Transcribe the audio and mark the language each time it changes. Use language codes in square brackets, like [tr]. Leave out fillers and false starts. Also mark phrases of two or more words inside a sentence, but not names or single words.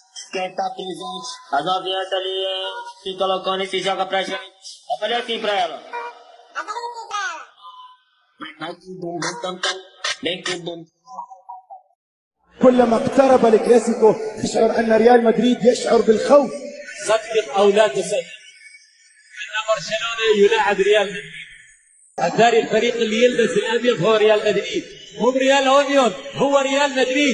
[pt] Quem tá presente, as novinhas tá ali, hein? Se colocando e se joga pra gente. Olha assim pra ela. Vai que bum bum tam tam, vem que bum. [ar] كلما اقترب الكلاسيكو تشعر أن ريال مدريد يشعر بالخوف. صدق أو لا تصدق أن برشلونة يلاعب ريال مدريد. أتاري الفريق اللي يلبس الأبيض هو ريال مدريد، مو ريال أونيون، هو ريال مدريد.